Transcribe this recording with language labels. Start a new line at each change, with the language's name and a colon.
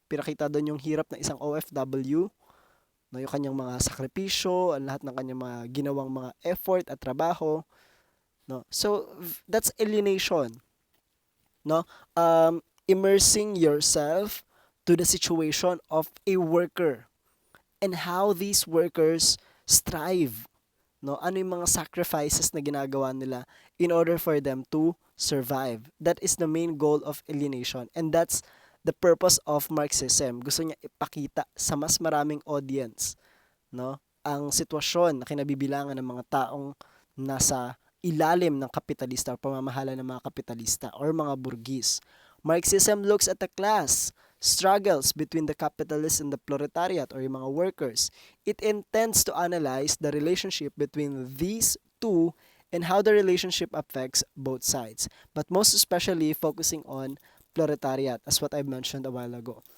Filipino: Pinakita doon yung hirap ng isang OFW, no, yung kanyang mga sakripisyo, ang lahat ng kanyang mga ginawang mga effort at trabaho, no.
English: So that's alienation, no? Immersing yourself to the situation of a worker and how these workers strive, no?
Filipino: Ano yung mga sacrifices na ginagawa nila
English: in order for them to survive. That is the main goal of alienation, and that's the purpose of Marxism.
Filipino: Gusto niya ipakita sa mas maraming audience, no, ang sitwasyon na kinabibilangan ng mga taong nasa ilalim ng kapitalista o pamamahala ng mga kapitalista or mga burgis.
English: Marxism looks at the class struggles between the capitalists and the proletariat or yung mga workers. It intends to analyze the relationship between these two and how the relationship affects both sides, but most especially focusing on proletariat, as what I mentioned a while ago.